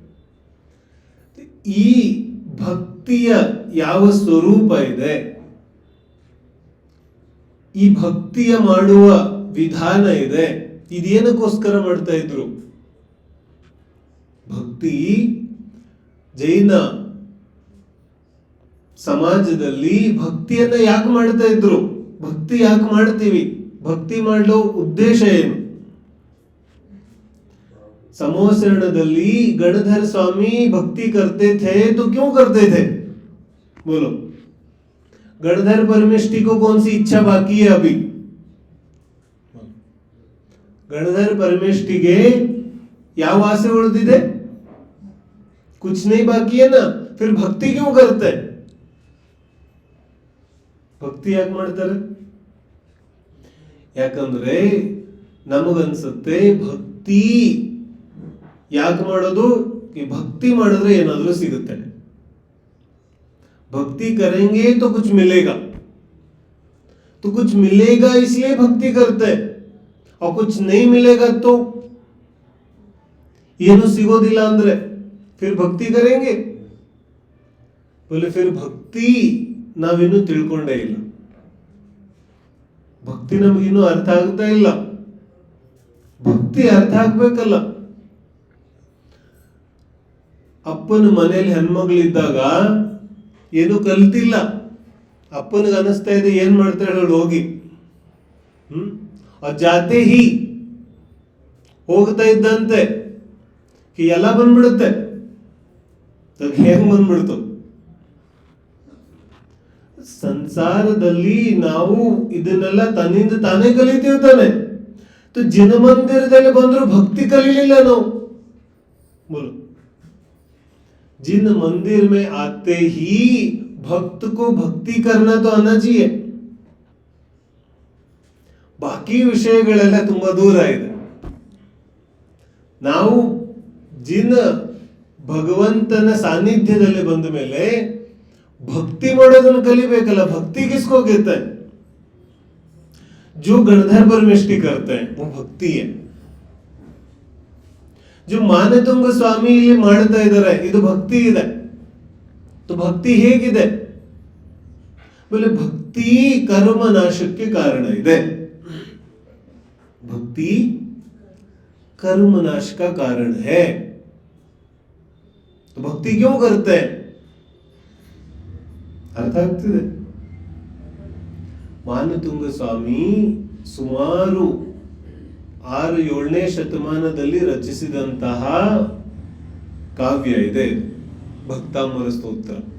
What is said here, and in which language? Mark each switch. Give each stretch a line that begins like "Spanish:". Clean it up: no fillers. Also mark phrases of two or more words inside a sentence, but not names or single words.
Kannada: ಈ ಭಕ್ತಿಯ ಯಾವ ಸ್ವರೂಪ ಇದೆ, ಈ ಭಕ್ತಿಯ ಮಾಡುವ ವಿಧಾನ ಇದೆ, ಇದೇನಕ್ಕೋಸ್ಕರ ಮಾಡ್ತಾ ಇದ್ರು? ಭಕ್ತಿ ಜೈನ ಸಮಾಜದಲ್ಲಿ ಭಕ್ತಿಯನ್ನ ಯಾಕೆ ಮಾಡ್ತಾ ಇದ್ರು? ಭಕ್ತಿ ಯಾಕೆ ಮಾಡ್ತೀವಿ? ಭಕ್ತಿ ಮಾಡಲು ಉದ್ದೇಶ ಏನು?
Hindi: समोसरणದಲ್ಲಿ गणधर स्वामी भक्ति करते थे तो क्यों करते थे? बोलो, गणधर परमेष्ठी को कौन सी इच्छा बाकी है अभी?
Kannada: गणधर परमेष्ठिಗೆ ಯಾವ ಆಸೆ ಉಳಿದಿದೆ?
Hindi: कुछ नहीं बाकी है ना, फिर भक्ति क्यों करते?
Kannada: ಭಕ್ತಿ ಯಾಕೆ ಮಾಡ್ತಾರೆ? ಯಾಕಂದ್ರೆ ನಮಗನ್ಸುತ್ತೆ ಭಕ್ತಿ ಯಾಕೆ ಮಾಡೋದು? ಭಕ್ತಿ ಮಾಡಿದ್ರೆ ಏನಾದ್ರೂ ಸಿಗುತ್ತೆ.
Hindi: भक्ति करेंगे तो कुछ मिलेगा, तो कुछ मिलेगा इसलिए भक्ति करते हैं, और कुछ नहीं मिलेगा तो
Kannada: ಏನು ಸಿಗೋದಿಲ್ಲ ಅಂದ್ರೆ
Hindi: फिर भक्ति करेंगे? बोले फिर भक्ति
Kannada: ನಾವಿನ್ನೂ ತಿಳ್ಕೊಂಡೇ ಇಲ್ಲ. ಭಕ್ತಿ ನಮಗಿನ್ನೂ ಅರ್ಥ ಆಗ್ತಾ ಇಲ್ಲ. ಭಕ್ತಿ ಅರ್ಥ ಆಗ್ಬೇಕಲ್ಲ. ಅಪ್ಪನ ಮನೆಯಲ್ಲಿ ಹೆಣ್ಮಗಳಿದ್ದಾಗ ಏನು ಕಲ್ತಿಲ್ಲ. ಅಪ್ಪನಿಗೆ ಅನಿಸ್ತಾ ಇದೆ ಏನ್ ಮಾಡ್ತಾಳೆ ಅವಳು ಹೋಗಿ,
Hindi: जाते ही
Kannada: ಹೋಗ್ತಾ ಇದ್ದಂತೆ ಎಲ್ಲ ಬಂದ್ಬಿಡುತ್ತೆ. ಹೇಗ್ ಬಂದ್ಬಿಡ್ತು? ಸಂಸಾರದಲ್ಲಿ ನಾವು ಇದನ್ನೆಲ್ಲ ತನ್ನಿಂದ ತಾನೇ ಕಲಿತೀವಿ ತಾನೆ. ಜಿನ ಮಂದಿರದಲ್ಲಿ ಬಂದ್ರು ಭಕ್ತಿ ಕಲೀಲಿಲ್ಲ ನಾವು.
Hindi: बोलो, जिन मंदिर में आते ही भक्त को भक्ति करना तो आना चाहिए.
Kannada: ಬಾಕಿ ವಿಷಯಗಳೆಲ್ಲ ತುಂಬಾ ದೂರ ಇದೆ. ನಾವು ಜಿನ ಭಗವಂತನ ಸಾನ್ನಿಧ್ಯದಲ್ಲಿ ಬಂದ ಮೇಲೆ भक्ति ಮಾಡೋದನ್ನು ಕಲಿಬೇಕಲ್ಲ.
Hindi: भक्ति किसको कहते हैं? जो गणधर परमेष्ठी करते हैं वो भक्ति है.
Kannada: जो ಮಾನತುಂಗ ಸ್ವಾಮಿ ಇಲ್ಲಿ ಮಾಡ್ತಾ ಇದ್ದಾರೆ ಇದು ಭಕ್ತಿ ಇದೆ. तो ಭಕ್ತಿ ಹೇಗಿದೆ?
Hindi: बोले भक्ति कर्म नाशಕ್ಕೆ
Kannada: ಕಾರಣ ಇದೆ.
Hindi: भक्ति कर्म नाश का कारण है. तो भक्ति क्यों करते हैं?
Kannada: ಅರ್ಥ ಆಗ್ತಿದೆ? ಮಾನತುಂಗ ಸ್ವಾಮಿ ಸುಮಾರು 6-7ನೇ ಶತಮಾನದಲ್ಲಿ ರಚಿಸಿದಂತಹ ಕಾವ್ಯ ಇದೆ ಭಕ್ತಾಮರ ಸ್ತೋತ್ರ.